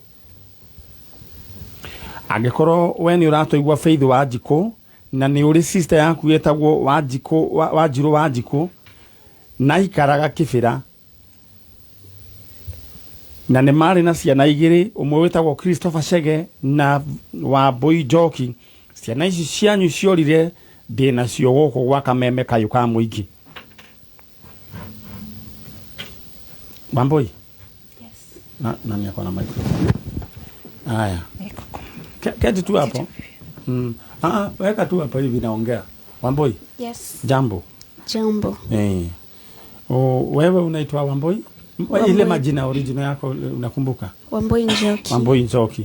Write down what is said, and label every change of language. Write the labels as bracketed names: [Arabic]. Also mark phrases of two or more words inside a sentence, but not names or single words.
[Kikuyu] Angĩkorwo we nĩ ũratũigua Faith Wanjiko na nĩ ũrĩ sister yaku wĩtagwo Wanjiko na ikaraga Kĩbĩra na nĩ marĩ na ciana igĩrĩ ũmwe wĩtagwo Christopher Chege na Wambui Njoki ciana ici cianyu ciorire ndĩ nacio gũkũ gwa Kameme kayũ ka mũingĩ. [Swahili] Wambui? Yes. Na niako na microphone. Haya. Keti tu hapo. Weka tu hapo hivi naongea. Wambui? Yes. Jambo. Wewe unaitwa Wambui? Ile majina original yako unakumbuka? Wambui Njoki.